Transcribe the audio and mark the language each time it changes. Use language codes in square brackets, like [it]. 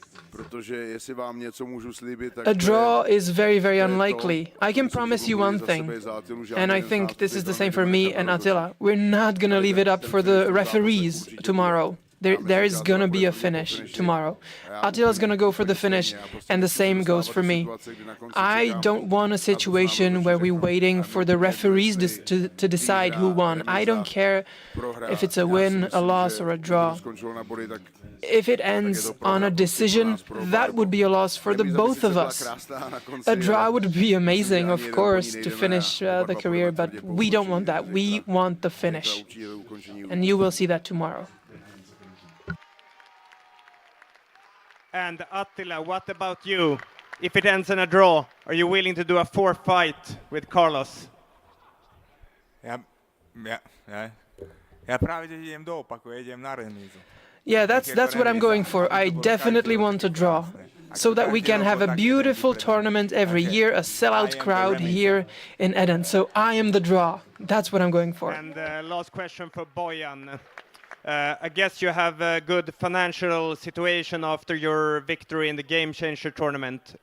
[cs] Protože jestli vám něco můžu slíbit, tak [en] a draw is very, very unlikely. I can promise you one thing, and I think this is the same for me and Attila. We're not going to leave it up for the referees tomorrow. There is going to be a finish tomorrow. Attila's going to go for the finish, and the same goes for me. I don't want a situation where we're waiting for the referees to decide who won. I don't care if it's a win, a loss, or a draw. If it ends on a decision, that would be a loss for the both of us. A draw would be amazing, of course, to finish the career, but we don't want that. We want the finish. And you will see that tomorrow. And Attila, what about you? If it ends in a draw, are you willing to do a 4 fight with Carlos? [cs] Ja právě teď jdem do opaku, jedem na remízu. [en] Yeah, that's what I'm going for. I definitely want to draw, so that we can have a beautiful tournament every year, a sellout crowd here in Eden. So I am the draw. That's what I'm going for. And last question for Bojan. I guess you have a good financial situation after your victory in the Game Changer tournament.